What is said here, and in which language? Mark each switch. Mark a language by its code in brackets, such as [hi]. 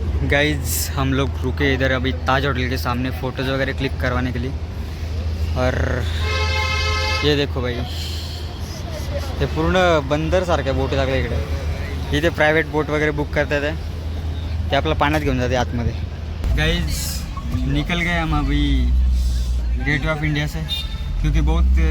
[hi] Guys हम लोग रुके इधर अभी ताज होटल के सामने फ़ोटोज़ वगैरह क्लिक करवाने के लिए. और ये देखो भाई, [mr] हे पूर्ण बंदरसारख्या बोटी लागल्या इकडे. इथे प्रायव्हेट बोट वगैरे बुक करता येते, ते आपलं पाण्यात घेऊन जाते आतमध्ये. [hi] गाइज निकल गए हम अभी गेट ऑफ इंडिया से, क्योंकि बहुत